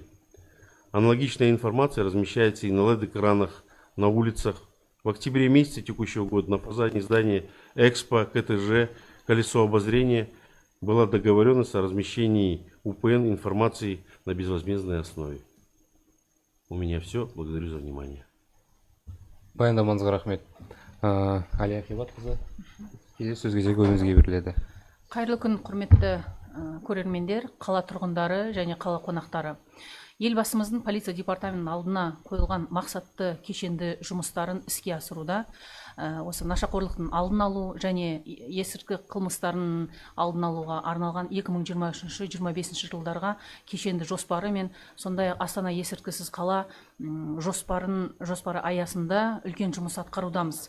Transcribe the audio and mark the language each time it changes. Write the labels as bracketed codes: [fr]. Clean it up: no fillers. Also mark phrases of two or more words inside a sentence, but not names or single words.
[ru] Аналогичная информация размещается и на LED-экранах, на улицах. В октябре месяце текущего года на фасаде здания Экспо, КТЖ, Колесо обозрения была договоренность о размещении УПН информации на безвозмездной основе. У меня все. Благодарю за внимание. [kk] Баяндамаңызға рахмет. Әлия Қибатқызы, сөз кезегі өзіңізге беріледі. Қайырлы күн, құрметті көрермендер, қала тұрғындары және қала қонақтары. Елбасымыздың полиция департаментінің алдына қойылған мақсатты кешенді жұмыстарын іске асыруда осы нашақорлықтың алдын алу және есірткі қылмыстарын алдын алуға арналған 2023-2025 жылдарға кешенді жоспары мен сондай Астана есірткісіз қала жоспары аясында үлкен жұмыс атқарудамыз.